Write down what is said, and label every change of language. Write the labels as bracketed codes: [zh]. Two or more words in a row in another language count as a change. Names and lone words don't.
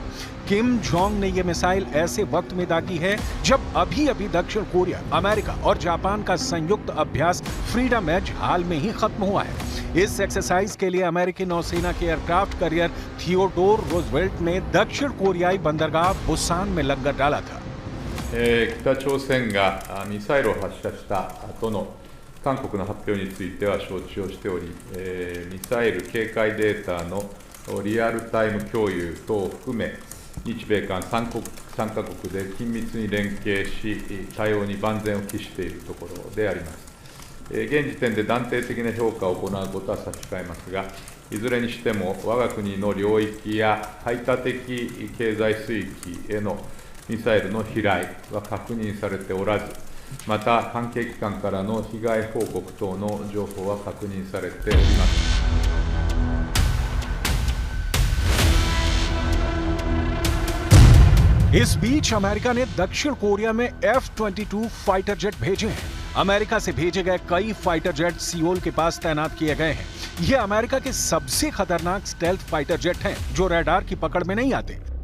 [hi] किम जोंग ने यह मिसाइल ऐसे वक्त में दागी है जब अभी दक्षिण कोरिया, अमेरिका और जापान का संयुक्त अभ्यास फ्रीडम एज हाल में ही खत्म हुआ है। इस एक्सरसाइज के लिए अमेरिकी नौसेना के [en] aircraft carrier [hi] थियोडोर रूजवेल्ट ने दक्षिण कोरियाई बंदरगाह बुसान में लंगर डाला था। [ja] 北朝鮮がミサイルを発射したとの韓国の発表については承知をしており、ミサイル警戒データのリアルタイム共有等を含め、日米韓3カ国で緊密に連携し、対応に万全を期しているところであります。現時点で断定的な評価を行うことは差し控えますが、いずれにしても我が国の領域や排他的経済水域へのミサイルの飛来は確認されておらず、また関係機関からの被害報告等の情報は確認されております。 [hi] इस बीच अमेरिका ने दक्षिण कोरिया में F-22 [en] fighter jet [hi] भेजे हैं। अमेरिका से भेजे गए कई [en] fighter jet [hi] सियोल के पास तैनात किए गए हैं। ये अमेरिका के सबसे खतरनाक [en] stealth fighter jet [hi] हैं, जो रडार की पकड़ में नहीं आते।